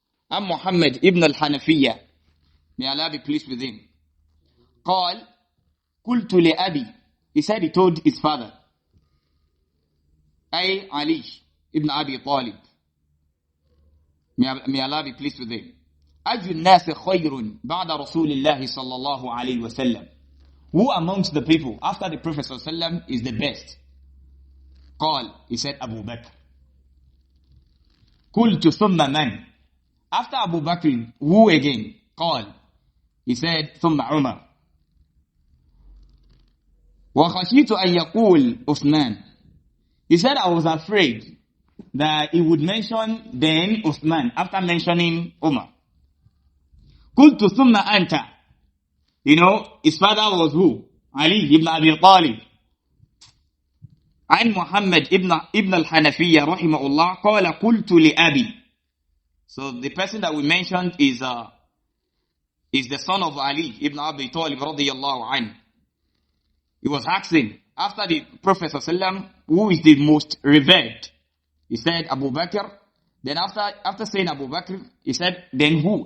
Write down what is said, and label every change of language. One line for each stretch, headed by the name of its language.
English: Muhammad ibn al-Hanafiyya, may Allah be pleased with him.
Arabic: قال قلت لأبي,
English: he said he told his father,
Arabic: أي
English: Ali ibn Abi Talib, may Allah be pleased with him.
Arabic: أي الناس خير بعد رسول الله صلى الله عليه وسلم,
English: who amongst the people after the Prophet صلى الله عليه وسلم is the best?
Arabic: قال,
English: he said Abu Bakr.
Arabic: قلت ثم من,
English: after Abu Bakr, who again?
Arabic: قال,
English: he said
Arabic: ثم عمر. وخشيت أن يقول
English: Uthmaan, he said I was afraid that he would mention then Uthman after mentioning Umar.
Arabic: قلت ثم أنت,
English: his father was who? Ali ibn Abi Talib.
Arabic: عن محمد ibn al-Hanafiyya rahimahullah قال قلت لأبي.
English: So the person that we mentioned is the son of Ali ibn Abi Talib radiyallahu anhu. He was asking after the Prophet ﷺ, who is the most revered? He said Abu Bakr. Then after saying Abu Bakr, he said then who?